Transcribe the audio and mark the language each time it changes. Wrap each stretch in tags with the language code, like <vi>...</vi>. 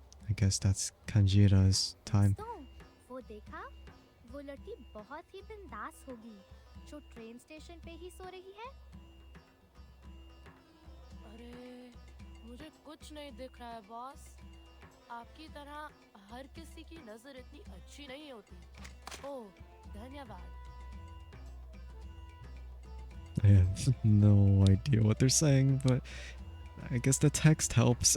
<en>I guess that's Kanjira's time.</en> <hi>दोस्तों वो देखा वो लड़की बहुत ही बिंदास होगी जो ट्रेन स्टेशन पे ही सो रही है अरे मुझे कुछ नहीं दिख रहा है बॉस आपकी तरह हर किसी की नजर इतनी अच्छी नहीं होती ओह धन्यवाद</hi> <en>I have no idea what they're saying, but I guess the text helps.</en>